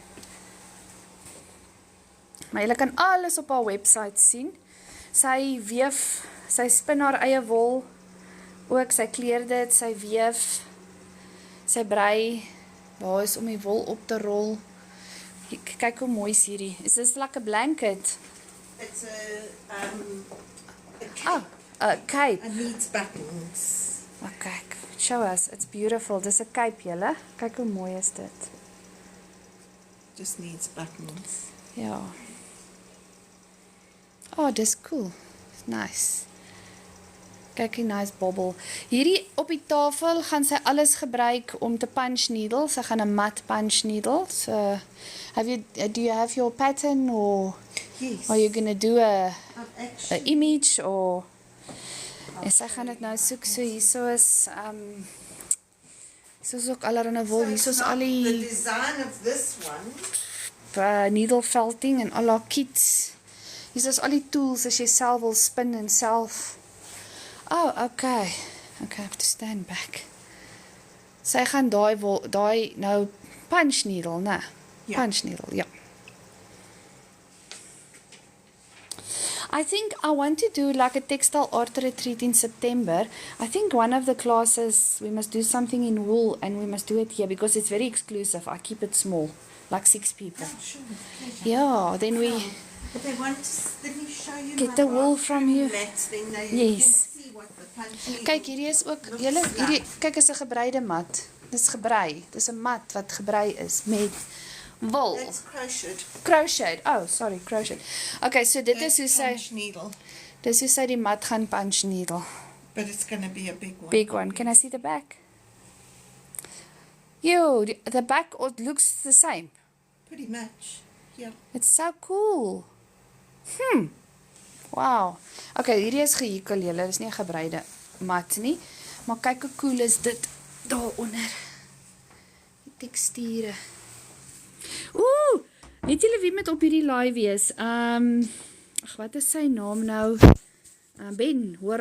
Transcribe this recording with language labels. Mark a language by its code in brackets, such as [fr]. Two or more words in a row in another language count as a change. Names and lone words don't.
[af] Maar julle kan alles op haar website sien. Sy weef, sy spin haar eie wol, ook sy kleur dit, sy weef, sy brei, daar is om die wol op te rol. Kyk hoe mooi is hierdie. [en] Is this like a blanket? It's a cape. Oh, a cape. It needs buttons. Okay, show us. It's beautiful. [af] Dis 'n cape, julle. Kyk hoe mooi is dit. [en] Just needs buttons. [af] Ja. Oh, dis cool. Nice. Kyk die nice bobbel. Hierdie op die tafel gaan sy alles gebruik om te [en] punch needle. [af] Sy gaan 'n mat [en] punch needle. So, do you have your pattern or Yes. are you going to do a I've actually image or [af] en sy gaan dit nou soek. So hierso is hierso is ook allerhande wol. Hierso is al [en] the [af] die [en] design of this one. needle felting [af] en al haar kits. Hier is al die tools as jy self wil spin en self. [en] Oh, okay. Okay, I have to stand back. [af] Sy gaan daai nou [en] punch needle, [af] né? Ja. [en] Punch needle, ja. I think I want to do like a textile art retreat in September. I think one of the classes, we must do something in wool and we must do it here because it's very exclusive. I keep it small, like 6 people. Oh, sure. Yeah, then we But they want to, let me show you get my the wool from you. mats, then they Yes. can see what the punching [af] Kyk, hierdie is ook, julle, kyk is 'n gebreide mat. Dis gebrei. Dis 'n mat wat gebrei is met wol. [en] That's crocheted. Crochet. Oh, sorry, crochet. Okay, so [af] dit is hoe sy [en] Punch needle, [af] dis hoe sy die mat gaan [en] punch needle. but it's going to be a big one. Big one. Can I see the back? Yo, the back looks the same. Pretty much, yeah. It's so cool. Wow. [af] Okay, hierdie is gehikel, julle. Dis nie 'n gebreide mat nie. Maar kyk hoe cool is dit daaronder. Die teksture. Ooh, weet julle wie met op hierdie live wees? Ag, wat is sy naam nou? Ben, hoor.